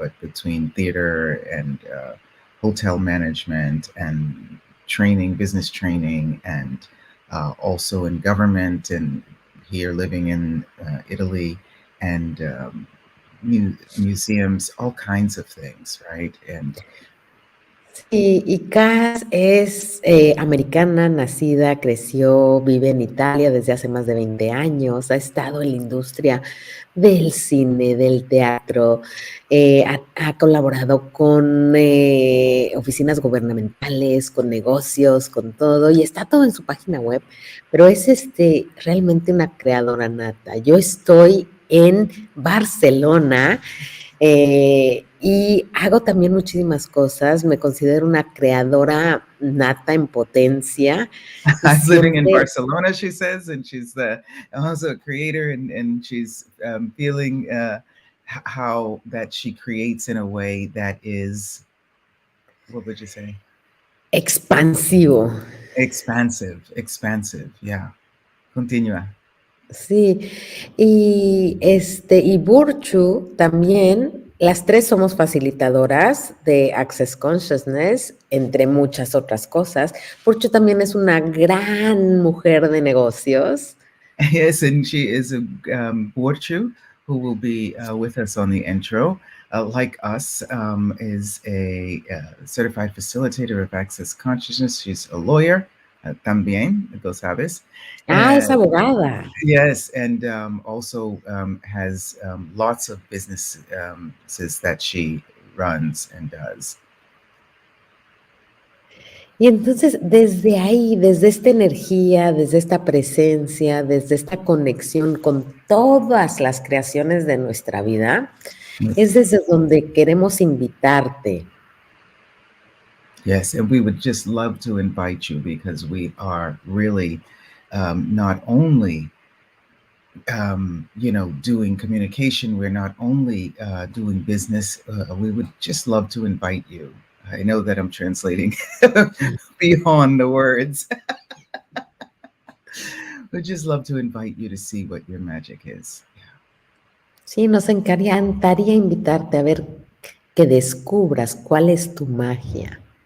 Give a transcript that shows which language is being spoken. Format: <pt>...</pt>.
<en>But between theater and hotel management and training, business training, and also in government and here living in Italy and museums, all kinds of things, right? And</en> <es>Sí, y Kass es americana, nacida, creció, vive en Italia desde hace más de 20 años, ha estado en la industria del cine, del teatro, ha colaborado con oficinas gubernamentales, con negocios, con todo, y está todo en su página web, pero es realmente una creadora nata. Yo estoy en Barcelona y hago también muchísimas cosas, me considero una creadora nata en potencia y</es> <en>I'm living in</en> <es>siempre,</es> <en>Barcelona, she says, and she's also a creator, and she's feeling how that she creates in a way that is, what would you say?</en> <es>expansivo.</es> <en>Expansive, expansive. Yeah.</en> <es>Continua. Sí, y Burchu también, las 3 somos facilitadoras de Access Consciousness, entre muchas otras cosas. Burchu también es una gran mujer de negocios.</es> <en>Yes, and she is a Borchu who will be with us on the intro. Like us, is a certified facilitator of access consciousness. She's a lawyer,</en> <es>también, lo sabes. Ah, es</es> <en>And</en> <es>abogada.</es> <en>yes, and also has lots of businesses that she runs and does.</en> <es>Y entonces, desde ahí, desde esta energía, desde esta presencia, desde esta conexión con todas las creaciones de nuestra vida, es desde donde queremos invitarte.</es> <en>Yes, and we would just love to invite you because we are really not only doing communication. We're not only doing business. We would just love to invite you. I know that I'm translating beyond the words. We'd just love to invite you to see what your magic is.</en> <es>Sí, nos encantaría invitarte a ver que descubras cuál es tu magia.</es>